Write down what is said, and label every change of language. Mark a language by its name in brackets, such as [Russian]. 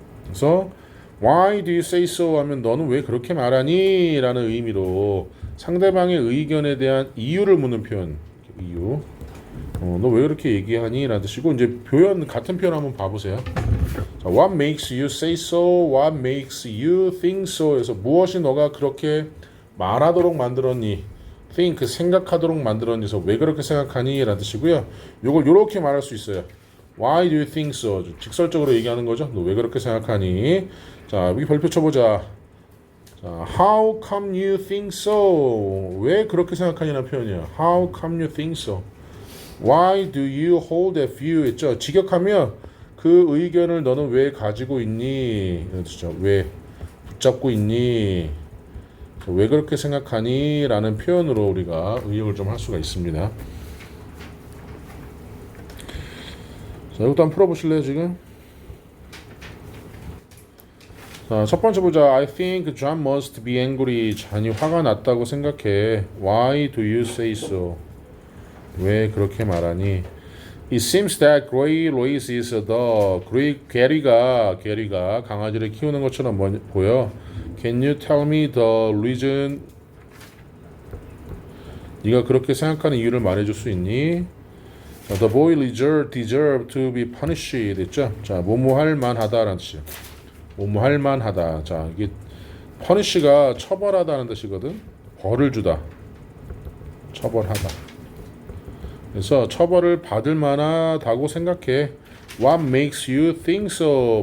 [Korean] 그래서 [English] Why do you say so? [Korean] 하면 너는 왜 그렇게 말하니? 라는 의미로 상대방의 의견에 대한 이유를 묻는 표현. 이유. 너 왜 그렇게 얘기하니? 라는 뜻이고 이제 표현 같은 표현 한번 봐보세요. [English] 자, What makes you say so? What makes you think so? [Korean] 해서 무엇이 너가 그렇게 말하도록 만들었니? think 생각하도록 만들었니? 그래서 왜 그렇게 생각하니? 라는 뜻이고요. 요걸 요렇게 말할 수 있어요. [English] Why do you think so? [Korean] 직설적으로 얘기하는 거죠. 너 왜 그렇게 생각하니? 자, 여기 별표 쳐보자. 자, [English] How come you think so? [Korean] 왜 그렇게 생각하냐는 표현이야. [English] How come you think so? Why do you hold that view? [Korean] 했죠. 직역하면 그 의견을 너는 왜 가지고 있니? 그렇죠. 왜 붙잡고 있니? 왜 그렇게 생각하니? 라는 표현으로 우리가 의역을 좀 할 수가 있습니다. 자, 이것도 한번 풀어보실래요, 지금? 자, 첫 번째 보자. [English] I think John must be angry. [Korean] 잔이 화가 났다고 생각해. [English] Why do you say so? [Korean] 왜 그렇게 말하니? [English] It seems that Gray Louise is a dog. [Korean] 게리가 강아지를 키우는 것처럼 보여. [English] Can you tell me the reason? [Korean] 네가 그렇게 생각하는 이유를 말해줄 수 있니? [English] 자, the boy deserve to be punished [Korean] 됐죠? 자, 뭐뭐할 만하다라는 뜻이에요. 뭐뭐할 만하다. 자, 이게 punish가 처벌하다는 뜻이거든. 벌을 주다. 처벌하다. 그래서 처벌을 받을 만하다고 생각해. [English] What makes you think so?